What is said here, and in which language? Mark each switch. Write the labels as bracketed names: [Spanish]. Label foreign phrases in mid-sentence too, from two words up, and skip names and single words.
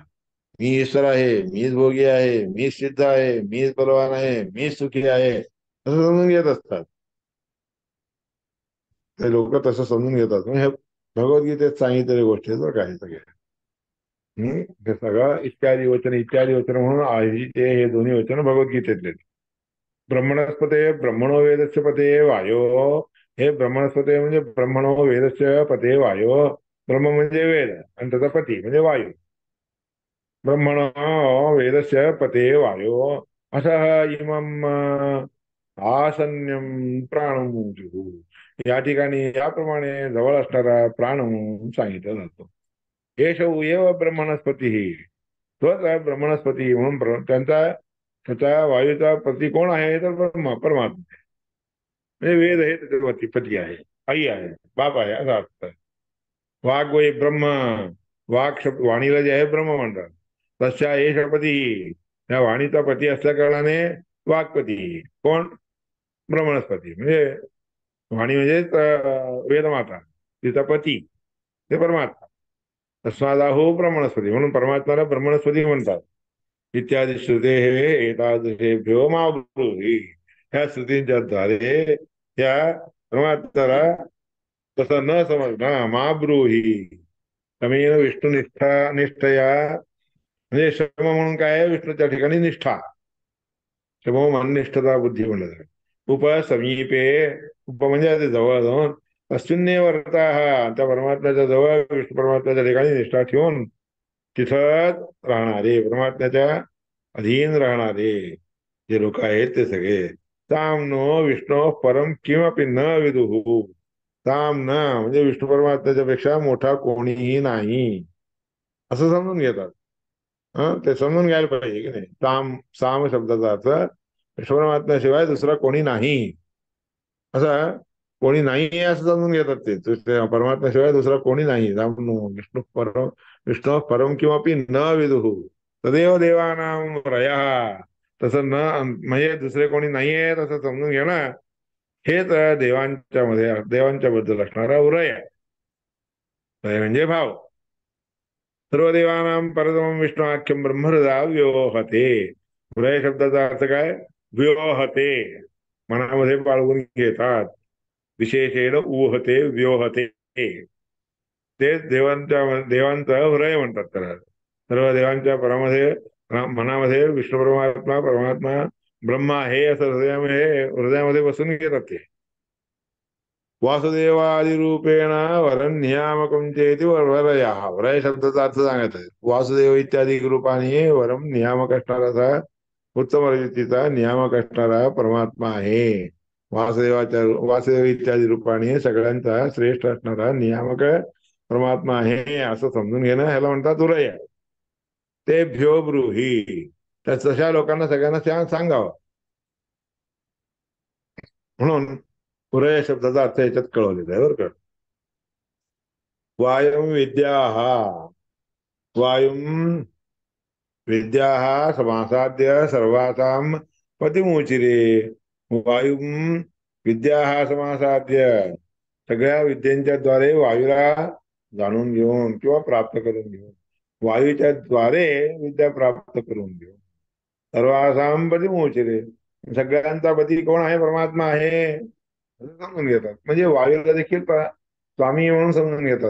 [Marathi] मी ईश्वर आहे, मीच भोगी आहे, मीच सिद्ध आहे, मीच बलवान आहे, मीच सुखी आहे असं समजून घेत असतात. ते लोक तसं समजून घेतात. म्हणजे हे भगवद्गीतेत सांगितलेल्या गोष्टी आहेत बरं का हे सगळे. हे सगळं इत्यादी वचन म्हणून आहे ते, हे दोन्ही वचन भगवद्गीतेतले. [Sanskrit] ब्रह्मणस्पते ब्रह्मणो वेदस्य पते वायो. [Marathi] हे ब्रह्मणस्पते म्हणजे [Sanskrit] ब्रह्मणो वेदस्य पते वायो. [Marathi] ब्रह्म म्हणजे वेद आणि त्याचा पती म्हणजे वायू. [Sanskrit] ब्रह्मण वेदस्य पते वायो असं इमम आसन्यम प्राणमुजु. [Marathi] या ठिकाणी याप्रमाणे जवळ असणारा प्राण म्हणून सांगितलं जातो. [Sanskrit] एष एव ब्रह्मणस्पती, [Marathi] तोच आहे ब्रह्मणस्पती म्हणून त्यांचा त्याचा वायूचा पती कोण आहे तर परमात्मा. म्हणजे वेद आहे त्याचा पती आहे, आई आहे, बाप आहे असं असतं. [Sanskrit] वाघ वै ब्रह्म, [Marathi] वाघ शब्द वाणीला जे आहे ब्रह्म म्हणतात. [Sanskrit] तशा एष पती, [Marathi] त्या वाणीचा पती असल्या कारणाने वाघपती कोण, ब्रह्मणस्पती. म्हणजे वाणी म्हणजे वेदमाता, तिचा पती ते परमात्मा. [Sanskrit] तस्मादाहो ब्रह्मणस्पती, [Marathi] म्हणून परमात्म्याला ब्रह्मणस्पती म्हणतात. [Sanskrit] इत्यादी श्रुते हे एतादृशेभ्यो मा ब्रूहि. [Marathi] ह्या श्रुतींच्या द्वारे त्या परमात्म्याला तसं न समजणं [Sanskrit] मा ब्रूहि. क्रमेण विष्णुनिष्ठा निष्ठया, [Marathi] म्हणजे श्रम म्हणून काय आहे, विष्णूच्या ठिकाणी निष्ठा. श्रम मन निष्ठता बुद्धी म्हणलं जातं. [Sanskrit] उप समीपे, [Marathi] उप म्हणजे ते जवळ जाऊन, अश्विन्य वर्ता त्या परमात्म्याच्या जवळ विष्णू परमात्म्याच्या ठिकाणी निष्ठा ठेवून तिथं राहणारे, परमात्म्याच्या अधीन राहणारे जे लोक आहेत ते सगळे [Sanskrit] ताम नो विष्णू परम किमपि न विदुहु. [Marathi] ताम न म्हणजे विष्णू परमात्म्याच्या पेक्षा मोठा कोणीही नाही असं समजून घेतात. ते समजून घ्यायला पाहिजे की नाही. साम शब्दाचा अर्थ विष्णू परमात्म्याशिवाय दुसरा कोणी नाही, असं कोणी नाही असं समजून घेतात ते. परमात्म्याशिवाय दुसरा कोणी नाही. [Sanskrit] विष्णू परम किंवा न विदुहु तदेव देवानां रयः. [Marathi] तसं न म्हणजे दुसरे कोणी नाही आहे तसं समजून घेणं हेच देवांच्या मध्ये, देवांच्या बद्दल असणारा उरय आहे. उरय म्हणजे भाव. [Sanskrit] सर्व देवानां परतमं विष्णुआख्यम ब्रह्महृदा व्योहते. [Marathi] उरय शब्दाचा अर्थ काय, व्योहते मनामध्ये बाळगून घेतात. [Sanskrit] विशेषेण ऊहते व्योहते, [Marathi] तेच देवांचं हृदय म्हणतात त्याला. सर्व देवांच्या परामध्ये मनामध्ये विष्णू परमात्मा परमात्मा ब्रह्मा आहे असं हृदयामध्ये बसून घेतात ते. [Sanskrit] वासुदेवादिरूपेण वरं नियामकं चेति वरयाः. [Marathi] वरय शब्दाचा अर्थ सांगत आहे. वासुदेव इत्यादी रूपाने वरम नियामक असणारा, उत्तम रीतीचा नियामक असणारा परमात्मा आहे. वासुदेव इत्यादी रूपाने सगळ्यांचा श्रेष्ठ असणारा नियामक परमात्मा आहे असं समजून घेणं ह्याला म्हणतात उरय. [Sanskrit] ते भ्यो ब्रूही. [Marathi] तर तशा लोकांना सगळ्यांना सांगावं म्हणून उरय शब्दाचा अर्थ याच्यात कळवलेला आहे बरं का. [Sanskrit] वायुं विद्याः. वायुं विद्याः समासाद्य सर्वासां पतिमुचिरे. वायुं विद्याः समासाद्य [Marathi] सगळ्या विद्यांच्या द्वारे वायूला जाणून घेऊन किंवा प्राप्त करून घेऊन, वायूच्या द्वारे विद्या प्राप्त करून घेऊन [Sanskrit] सर्वासां पतिमुचिरे. [Marathi] सगळ्यांचा पती कोण आहे? परमात्मा आहे असं समजून घेतात. म्हणजे वायूला देखील स्वामी म्हणून समजून घेतात.